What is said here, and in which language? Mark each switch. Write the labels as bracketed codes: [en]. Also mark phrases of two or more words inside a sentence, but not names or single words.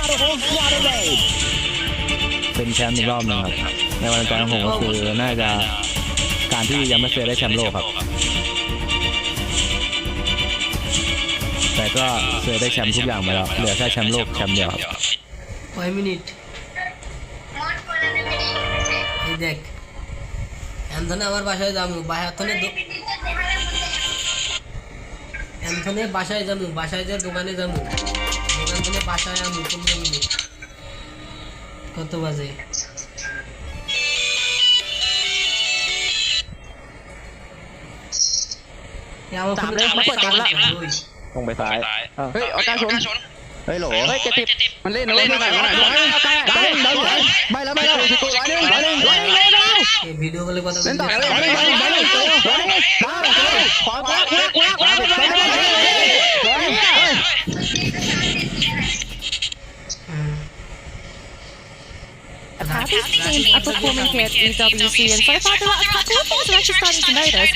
[th] เป็นแชมป์อีกรอบหนึ่งครับในวันจันทร์ของผมก็คือน่าจะการที่ยังไม่เคยได้แชมป์โลกครับแต่ก็เคยได้แชมป์ทุกอย่างมาแล้วเหลือแค่แชมป์โลกแชมป์เดียวครับ [bn] 5 মিনিট এই দেখ এনথনে আমার বাসায় যাবো এনথনে বাসায় যাবো বাসায় যে দোকানে যাবো দোকান থেকে বাসায় আমু 15 মিনিট কত বাজে আমার ফোন [th] ตรงไปซ้ายเฮ้ยเอาการชนเฮ้ยโหลเฮ้ย70มันเล่นไม่แล้ว [bn] ভিডিও কলে কথা লেনต่อ [en] Happy teams are performing here at EWC, and so far there are a couple of things we're actually starting to notice.